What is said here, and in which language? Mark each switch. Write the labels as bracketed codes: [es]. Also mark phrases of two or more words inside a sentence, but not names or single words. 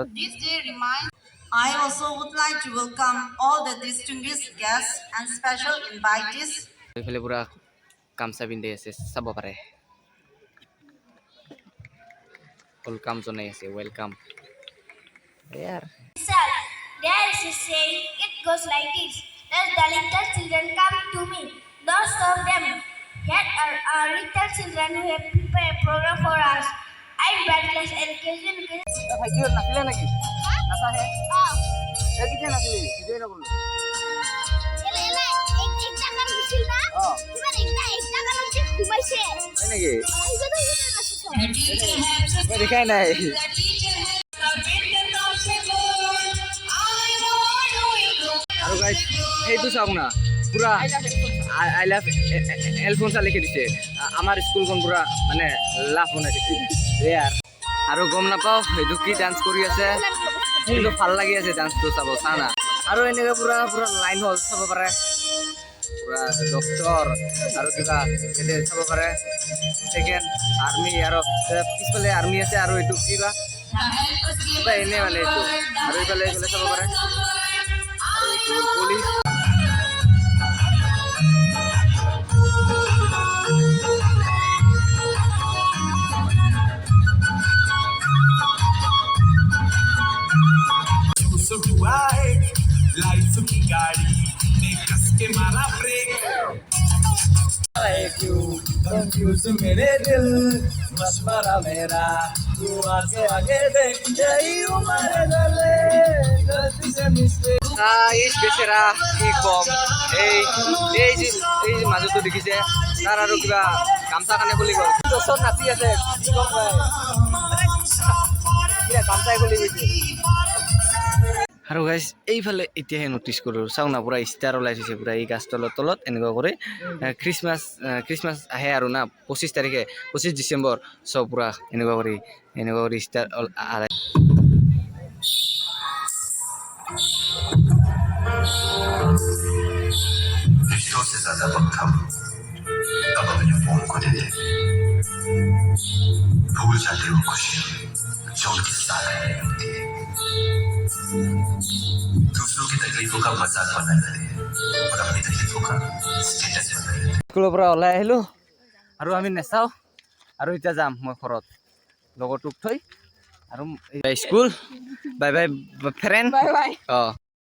[en] I also would like to welcome all the distinguished guests and special invitees. [as] এইফালে পুৰা গামছা পিন্ধি আছে চাব পাৰে ওয়েলকাম জনাই আছে ওয়েলকাম ইয়াৰ [en] Sir, there is a saying, it goes like this. Let the little children come to me. Don't stop them. Here are our little children who have prepared a program for us. I'm Bradley's education. [as] ভাইটি নাছিলে নেকি নাচা হে কিটা নাছিলে ভিডিঅ' নকৰলো [bn] একটা কারণ ছিল না এবার একটা কারণ যে ঘুমাইছে [as] হয় নেকি এইটা মই দেখাই নাই আৰু গাইজ সেইটো চাওক না পুৰা [en] I love [as] এলফোনছা লিখি দিছে আমাৰ স্কুলখন পুৰা মানে লাভ বনাই দিছে ইয়াৰ আৰু গম নাপাওঁ সেইটো কি ডান্স কৰি আছে কিন্তু ভাল লাগি আছে ডান্সটো চাব চা না আৰু এনেকৈ পুৰা পুৰা লাইন হ'ল চাব পাৰে পুৰা ডক্টৰ আৰু কিবা এতে চাব পাৰে [en] second army [as] আৰু পিছফালে আৰ্মি আছে আৰু এইটো কিবা এনে মানে এইটো আৰু এইফালে এইফালে চাব পাৰে আৰু এইটো পুলিচ [hi] लाइफ की गाड़ी ने कस के मारा ब्रेक कंफ्यूज मेरे दिल मशवरा मेरा तू आगे देख जाई उमर गले गलती से मिस्टेक [as] এই বেচেৰা কি কম এই যে মাজতো দেখিছে তাৰ আৰু কিবা গামছা কানে খুলি গ'ল ওচৰত নাচি আছে কি কম গামচাই খুলি গৈছে আৰু গাইজ এইফালে এতিয়াহে নটিচ কৰোঁ চাওঁ না পুৰা ষ্টাৰ ওলাই থৈছে পুৰা এই গাছ তলত এনেকুৱা কৰি খ্ৰীষ্টমাছ আহে আৰু না 25 তাৰিখে 25 ডিচেম্বৰ চব পুৰা এনেকুৱা কৰি ষ্টাৰ [hi] रिश्तों से ज्यादा वक्त हम तब अपने फोन को देते भूल जाते हो खुशी जो उनके साथ नहीं होती है दूसरों की तकलीफों का मजाक बना लेते हैं और अपनी तकलीफों का स्टेटस बना लेते हैं [as] স্কুলৰ পৰা ওলাই আহিলোঁ আৰু আমি নেচাওঁ আৰু এতিয়া যাম মই ঘৰত লগৰটোক থৈ আৰু [en] school bye bye friend Bye bye. অঁ